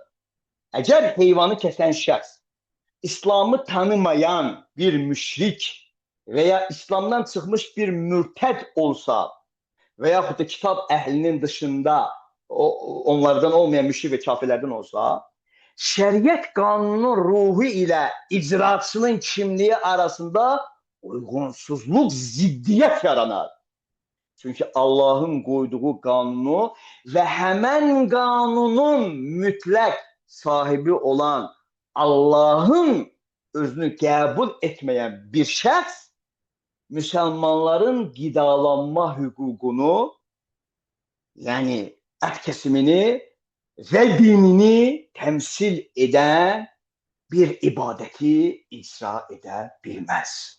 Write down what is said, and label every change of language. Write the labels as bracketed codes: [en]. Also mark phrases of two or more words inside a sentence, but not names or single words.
[az] Əgər heyvanı kəsən şəxs İslamı tanımayan bir müşrik və ya İslamdan çıxmış bir mürtəd olsa və yaxud da kitab əhlinin dışında onlardan olmayan müşrik və kafirlərdən olsa, şəriət qanunun ruhu ilə icraçının kimliyi arasında uygunsuzluk, ziddiyet yaranar. [tr] Çünkü Allah'ın koyduğu kanunu ve hemen kanunun mütlak sahibi olan Allah'ın özünü kabul etmeyen bir şəxs Müslümanların qidalanma hüququnu, yani ət kesimini ve dinini temsil eden bir ibadeti icra edebilmez.